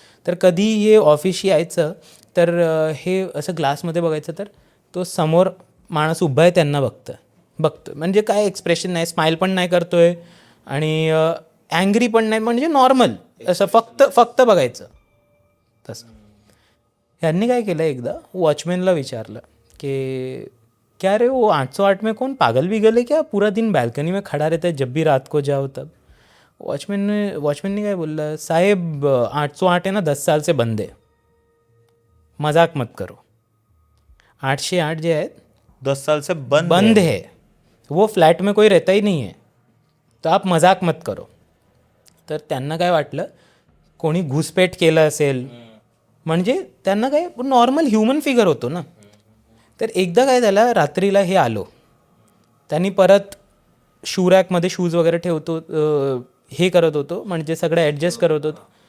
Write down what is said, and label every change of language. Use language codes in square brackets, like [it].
[mr] तर कधी हे ऑफिसशी यायचं तर हे असं ग्लासमध्ये बघायचं, तर तो समोर माणूस उभा आहे त्यांना बघतो, म्हणजे काय एक्सप्रेशन नाही, स्माईल पण नाही करतोय आणि ॲंग्री पण नाही, म्हणजे नॉर्मल असं फक्त बघायचं तसं. ह्यांनी काय केलं, एकदा वॉचमॅनला विचारलं की [hi] क्या रे वो 808 में कौन पागल बिगल है क्या, पूरा दिन बाल्कनी में खड़ा रहता है जब भी रात को जाओ तब. [mr] वॉचमॅनने काय बोललं, साहेब [hi] 808 है ना 10 साल से बंद है, मजाक मत करो. 808 [mr] जे आहेत [hi] 10 साल से बंद है, वो फ्लैट में कोई रहता ही नहीं है. तर आप मजाक मत करो. [mr] तर त्यांना काय वाटलं कोणी घुसपेट केलं असेल, म्हणजे त्यांना काय नॉर्मल ह्युमन फिगर होतो ना. तर एकदा काय झालं, रात्रीला हे आलो, त्यांनी परत शू रॅकमध्ये शूज वगैरे ठेवतो, हे करत होतो, म्हणजे सगळं ॲडजस्ट करत होतो.